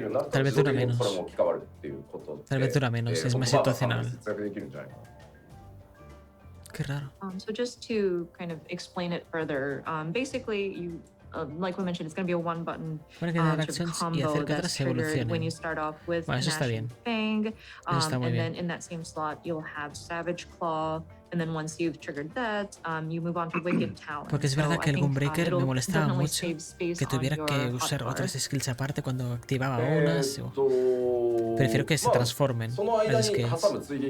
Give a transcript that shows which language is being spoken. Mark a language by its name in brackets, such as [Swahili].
[Spanish] Tal vez dura menos. Tal vez dura menos, es más situacional. Qué raro. [English] So just to kind of explain it further, basically you like we mentioned, it's going to be a one-button combo that's triggered when you start off with Gnashing Fang, and then in that same slot you'll have Savage Claw, and then once you've triggered that, you move on to Wicked Talon. [Spanish] Porque es verdad que el Gunbreaker me molestaba mucho que tuviera que usar otras skills aparte cuando activaba unas. Prefiero que se transformen las skills.